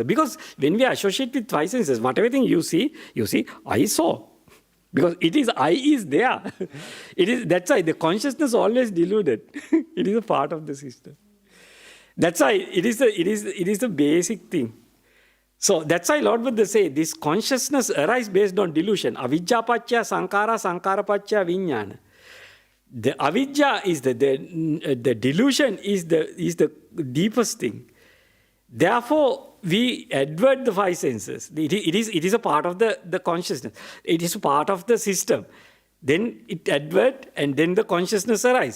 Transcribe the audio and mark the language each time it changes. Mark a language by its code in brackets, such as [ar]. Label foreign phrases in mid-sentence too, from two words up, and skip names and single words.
[en] Because when we associate with five senses, whatever thing you see, I saw. Because I is there. That's why the consciousness always deluded. It is a part of the system. That's why it is the basic thing. So that's why Lord Buddha say this consciousness arises based on delusion. [pi] Avijja paccaya sankara, sankara paccaya vijnana. [en] The avijja is the delusion is the deepest thing. Therefore, we advert the five senses. It is a part of the consciousness. It is a part of the system. Then it advert, and then the consciousness arises.